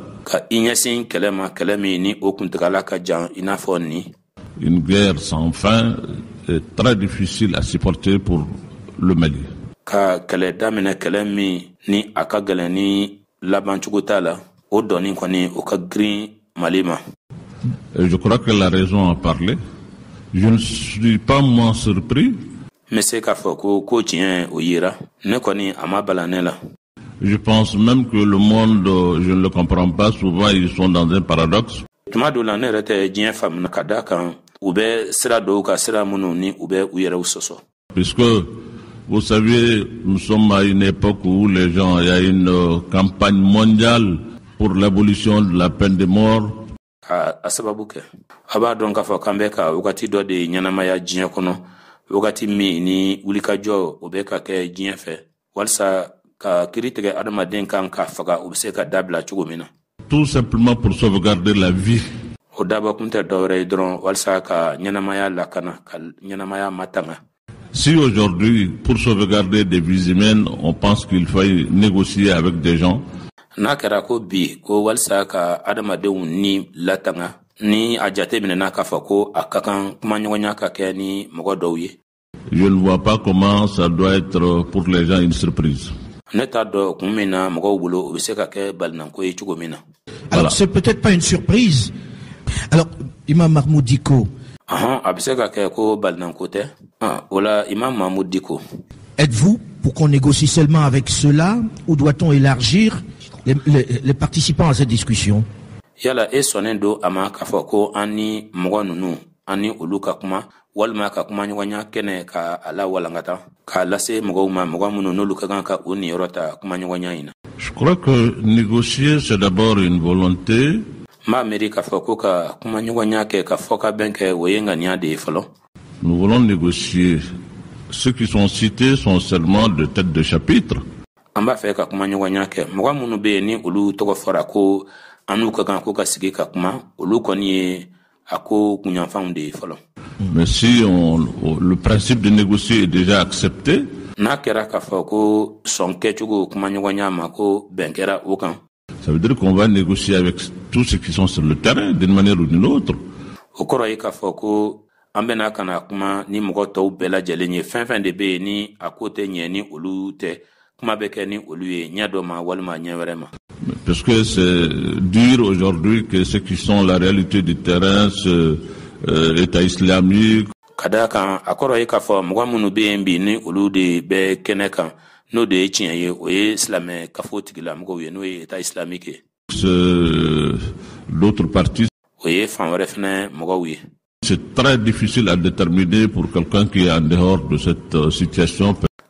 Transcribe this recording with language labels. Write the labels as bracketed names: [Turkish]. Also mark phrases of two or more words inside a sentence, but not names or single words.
[Bambara] Ka i ɲɛsin kɛlɛ ma, kɛlɛ min ni o kuntagala ka jan i n'a fɔ ni. [French] Une guerre sans fin est très difficile à supporter pour le Mali. [Bambara] Ka kɛlɛ daminɛ kɛlɛ min ni a ka gɛlɛn ni laban cogo t'a la, o dɔɔni kɔni o ka girin Mali ma. [French] Je crois que la raison a parlé. Je ne suis pas moins surpris. Mais c'est [Bambara] k'a fɔ ko tiɲɛ o yera, ne kɔni a ma bala ne la. [French] Je pense même que le monde, je ne le comprends pas, souvent ils sont dans un paradoxe. [Bambara] Tuma dɔ la ne yɛrɛ tɛ diɲɛ faamuna ka da kan u bɛ sira dɔw ka sira minnu ni u bɛ u yɛrɛw sɔsɔ. [French] Puisque vous savez, nous sommes à une époque où les gens, il y a une campagne mondiale pour l'abolition de la peine de mort. [Bambara] A sababu kɛ a b'a dɔn k'a fɔ k'an bɛ ka wagati dɔ de ɲɛnamaya diɲɛ kɔnɔ, wagati min ni wulikajɔ o bɛ ka kɛ diɲɛ fɛ walasa ka kiri tigɛ adamaden kan ka faga u bɛ se ka dabila cogo min na. [French] Tout simplement pour sauvegarder la vie. [Bambara] O dabɔkun tɛ dɔwɛrɛ ye dɔrɔn walasa ka ɲɛnamaya lakana, ka ɲɛnamaya matanga. [French] Si aujourd'hui, pour sauvegarder des vies humaines, on pense qu'il faille négocier avec des gens. [Bambara] N'a kɛra ko bi ko walasa ka adamadenw ni latanga ni a jate minɛna k'a fɔ ko a ka kan kumaɲɔgɔnya ka kɛ ni mɔgɔ dɔw ye. [French] Je ne vois pas comment ça doit être pour les gens une surprise. [Bambara] Ne t'a dɔn kun min na mɔgɔw bolo o bɛ se ka kɛ balinanko ye cogo min na. [French] Alors c'est peut-être pas une surprise. Alors Imam Mahmoud Diko. [Bambara] A bɛ se ka kɛ ko balinanko tɛ. Voilà Imam Mahmoud Diko. [French] Êtes-vous pour qu'on négocie seulement avec ceux-là ou doit-on élargir les participants à cette discussion? [Bambara] Yala e sɔnnen do a ma k'a fɔ ko an ni mɔgɔ ninnu an ni olu ka kuma walima ka kuma ɲɔgɔnya kɛnɛ ka a la walankata k'a lase mɔgɔw ma, mɔgɔ minnu n'olu ka kan ka o niyɔrɔ ta kuma ɲɔgɔnya in na. [French] Je crois que négocier c'est d'abord une volonté. [Bambara] M'a miiri k'a fɔ ko ka kuma ɲɔgɔnya kɛ ka fɔ ka bɛn kɛ o ye ŋaniya de ye fɔlɔ. [French] Nous voulons négocier. Ceux qui sont cités sont seulement de tête de chapitre. [Bambara] An b'a fɛ ka kuma ɲɔgɔnya kɛ mɔgɔ minnu bɛ yen ni olu tɔgɔ fɔra ko an n'u ka kan ko ka sigi ka kuma, olu kɔni ye a ko kunyanfanw de ye fɔlɔ. [French] Mais si le principe de négocier est déjà accepté. [Bambara] N'a kɛra k'a fɔ ko sɔn kɛcogo kuma ɲɔgɔnya ma ko bɛn kɛra o kan. [French] Ça veut dire qu'on va négocier avec tous ceux qui sont sur le terrain d'une manière ou d'une autre. [Bambara] O kɔrɔ ye k'a fɔ ko an bɛna ka na kuma ni mɔgɔ tɔw bɛɛ lajɛlen ye, fɛn fɛn de bɛ yen ni a ko tɛ ɲɛ ni olu tɛ, kuma bɛ kɛ ni olu ye ɲɛ dɔ ma walima ɲɛ wɛrɛ ma. [French] Parce que c'est dire aujourd'hui que ceux qui sont la réalité du terrain, l'État islamique. [Bambara] Ka da kan a kɔrɔ ye k'a fɔ mɔgɔ minnu bɛ yen bi ni olu de bɛ kɛnɛ kan n'o de ye tiɲɛ ye, o ye silamɛ kafo tigilamɔgɔw ye n'o ye État islamique ye. [French] D'autres partis. [Bambara] O ye fan wɛrɛ fɛnɛ mɔgɔw ye. [French] C'est très difficile à déterminer pour quelqu'un qui est en dehors de cette situation.